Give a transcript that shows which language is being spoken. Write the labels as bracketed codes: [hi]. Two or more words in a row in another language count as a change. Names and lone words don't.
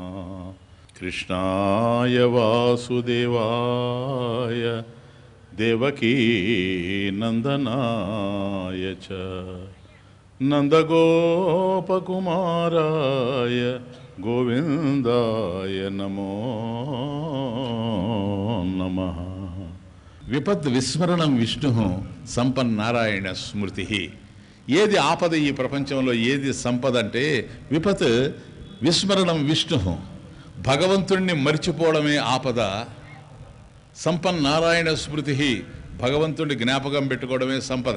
[sa] कृष्णाय वासुदेवाय देवकी नंदनाय च नंदगोपकुमाराय गोविंदाय नमो नमः। విపత్ విస్మరణం విష్ణు సంపన్నారాయణ స్మృతి. [te] ఏది ఆపద ఈ ప్రపంచంలో, ఏది సంపద అంటే [sa] విపత్ విస్మరణం విష్ణు, [te] భగవంతుణ్ణి మర్చిపోవడమే ఆపద. [sa] సంపన్నారాయణ స్మృతి, [te] భగవంతుడి జ్ఞాపకం పెట్టుకోవడమే సంపద.